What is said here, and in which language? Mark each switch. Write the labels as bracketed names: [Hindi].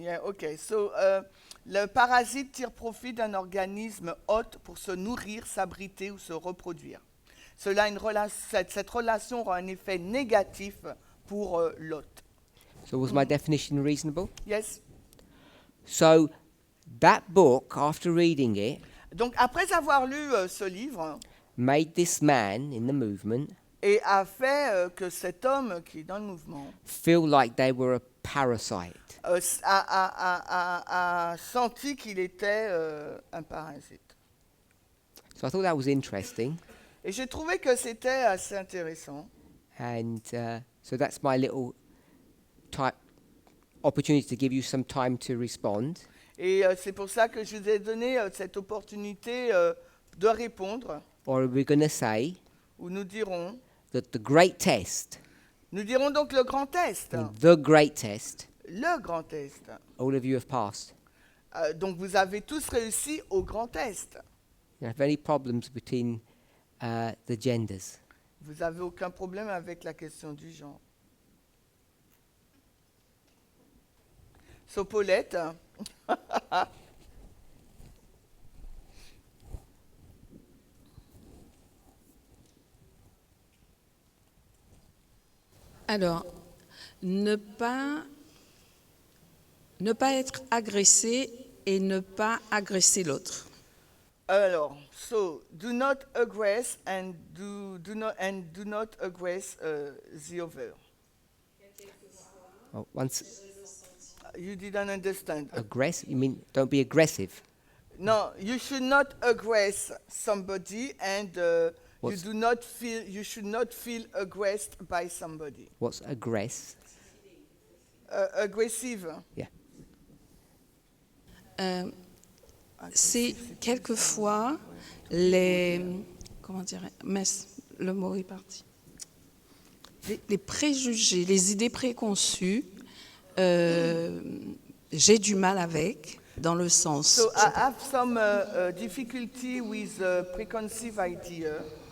[English] Yeah, okay. [French] So, le parasite tire profit d'un organisme hôte pour se nourrir, s'abriter ou se reproduire. Cette relation aura un effet négatif pour l'hôte. [English] So was my definition reasonable? Yes. So that book, after reading it, [French] Donc, après avoir lu ce livre, [English] made this man in the movement [French] et a fait que cet homme qui est dans le mouvement [English] feel like they were a parasite. [French] a senti qu'il était un parasite. [English] So I thought that was interesting. [French] Et j'ai trouvé que c'était assez intéressant. [English] And so that's my little opportunity to give you some time to respond. [French] Et c'est pour ça que je vous ai donné cette opportunité de répondre, [English] Or we're going to say [French] où nous dirons [English] that the great test, [French] donc le grand test. [English] the great test, [French] Le grand test. [English] all of you have passed. [French] Donc vous avez tous réussi au grand test. [English] You don't have any problems between the genders. [French] Vous n'avez aucun problème avec la question du genre. [English] So, Paulette, [French] Alors, ne pas être agressé et ne pas agresser l'autre. [English] alors, so do not aggress and do not aggress the other. Oh, once You didn't understand. aggressive, you mean don't be aggressive. No, you should not aggress somebody, and you should not feel aggressed by somebody. What's aggress? Aggressive. Yeah. [French] C'est quelquefois les... Comment dirais mais le mot est parti. Les préjugés, les idées préconçues, j'ai du mal avec, dans le sens... [English] So I have some difficulty with preconceived idea.